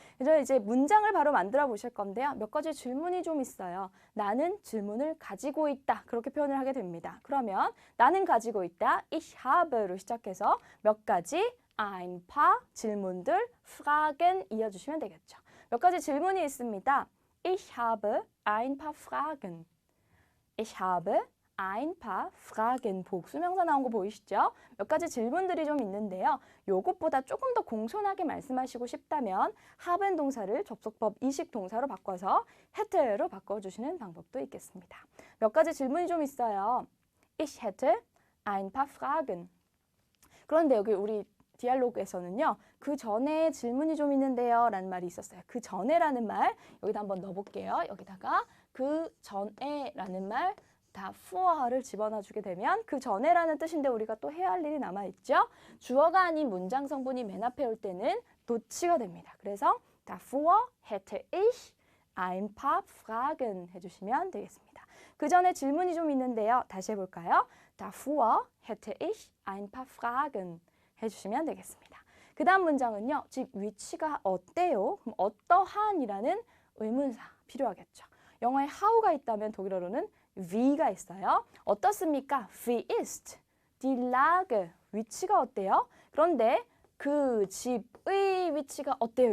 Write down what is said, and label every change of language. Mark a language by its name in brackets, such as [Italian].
[Korean] 그래서 이제 문장을 바로 만들어 보실 건데요. 몇 가지 질문이 좀 있어요. 나는 질문을 가지고 있다. 그렇게 표현을 하게 됩니다. 그러면 나는 가지고 있다. Ich habe로 시작해서 몇 가지 ein paar 질문들 Fragen 이어주시면 되겠죠. 몇 가지 질문이 있습니다. [German] Ich habe ein paar Fragen. Ich habe ein paar Fragen. [Korean] 복수명사 나온 거 보이시죠? 몇 가지 질문들이 좀 있는데요. 요것보다 조금 더 공손하게 말씀하시고 싶다면 haben 동사를 접속법 이식 동사로 바꿔서 hätte로 바꿔주시는 방법도 있겠습니다. 몇 가지 질문이 좀 있어요. [German] Ich hätte ein paar Fragen. [Korean] 그런데 여기 우리 디알로그에서는요. 그 전에 질문이 좀 있는데요. 라는 말이 있었어요. 그 전에라는 말 여기다 한번 넣어볼게요. 여기다가 그 전에 라는 말 다 vor를 집어넣어 주게 되면 그 전에라는 뜻인데 우리가 또 해야 할 일이 남아있죠. 주어가 아닌 문장 성분이 맨 앞에 올 때는 도치가 됩니다. [German] 그래서 davor hätte ich ein paar Fragen [Korean] 해주시면 되겠습니다. 그 전에 질문이 좀 있는데요. 다시 해볼까요? [German] davor hätte ich ein paar Fragen [Korean] 해주시면 되겠습니다. 그 다음 문장은요. 즉 위치가 어때요? 그럼 어떠한이라는 의문사 필요하겠죠. 영어에 how가 있다면 독일어로는 wie가 있어요. 어떻습니까? [German] Wie ist die Lage? [Korean] 위치가 어때요? 그런데 그 집의 위치가 어때요?